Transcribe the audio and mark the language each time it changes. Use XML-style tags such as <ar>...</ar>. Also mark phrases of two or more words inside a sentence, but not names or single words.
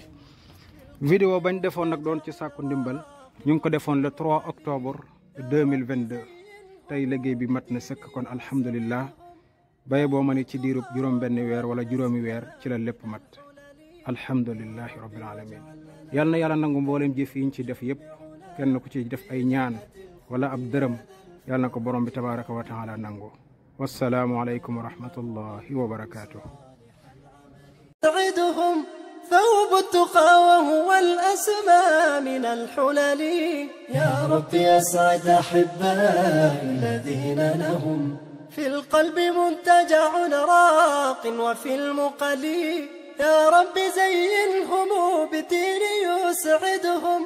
<wo>vidéo bañ defoon nag doon ci sàkku ndimbal ñu ngi ko defoon</wo> <fr>le 3 octobre 2022</fr> <wo>tey liggéey bi mat na sëkk kon alhamdulilah baye boo ma ne ci diirub juróom benn weer wala juróomi weer ci la lépp mat</wo> <ar>الحمد لله رب العالمين.</ar> <wo>yal na yàlla nangu mboolem jëf yi ñu ci def yëpp kenn ku ci def ay ñaan wala ab dërëm yal na ko borom bi</wo> <ar>تبارك وتعالى</ar> <wo>nangu.</wo> <ar>والسلام عليكم ورحمة الله وبركاته. ثوب التقى وهو الأسمى من الحلل. يا رب أسعد أحبائي الذين لهم في القلب منتجع راق وفي المقل، يا رب زينهم بدين يسعدهم.</ar>